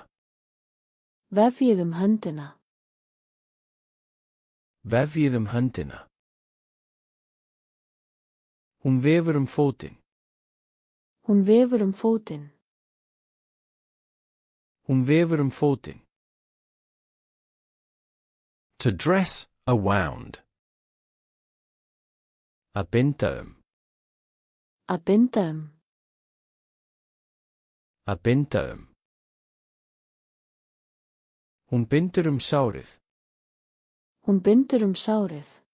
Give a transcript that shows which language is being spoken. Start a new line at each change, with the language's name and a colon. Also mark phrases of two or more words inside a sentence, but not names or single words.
Icelandic: Vefjið höndina. Vefjið höndina. Hún vefur fótinn. Hún vefur fótinn. Hún vefur fótinn.
English: To dress a wound.
Icelandic: Að binda Að binda Að binda Hún bindur sárið. Hún bindur sárið.